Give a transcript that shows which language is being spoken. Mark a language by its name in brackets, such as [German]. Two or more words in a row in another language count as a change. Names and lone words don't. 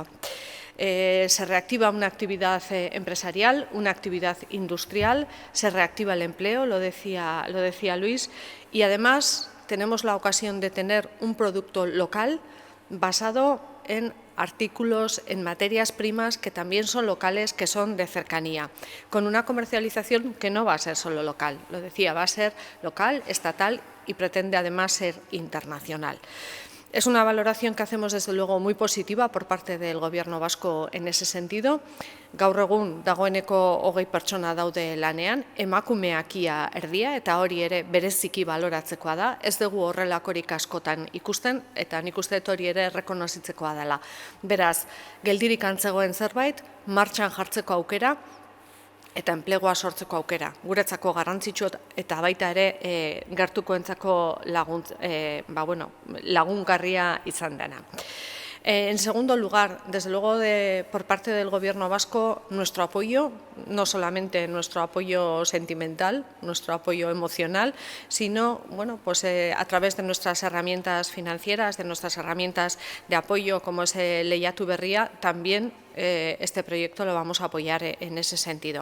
[Spanish] Se reactiva una actividad empresarial, una actividad industrial, se reactiva el empleo, lo decía Luis, y además tenemos la ocasión de tener un producto local basado en artículos, en materias primas que también son locales, que son de cercanía, con una comercialización que no va a ser solo local, lo decía, va a ser local, estatal y pretende además ser internacional. Es una valoración que hacemos desde luego muy positiva por parte del Gobierno vasco en ese sentido. [Basque] Gaur egun dagoeneko 20 pertsona daude lanean, emakumeak ia erdia eta hori ere bereziki baloratzekoa da. Ez dugu horrelakorik askotan ikusten eta nik uste dut hori ere rekonozitzekoa dela. Beraz, geldirik antzegoen zerbait, martxan jartzeko aukera, eta enplegua sortzeko aukera. Guretzako garrantzitsu eta baita ere gertukoentzako lagungarria izan dena. [Spanish] En segundo lugar, desde luego por parte del Gobierno vasco, nuestro apoyo, no solamente nuestro apoyo sentimental, nuestro apoyo emocional, sino bueno, pues, a través de nuestras herramientas financieras, de nuestras herramientas de apoyo como es Lehiatu Berria, también este proyecto lo vamos a apoyar en ese sentido.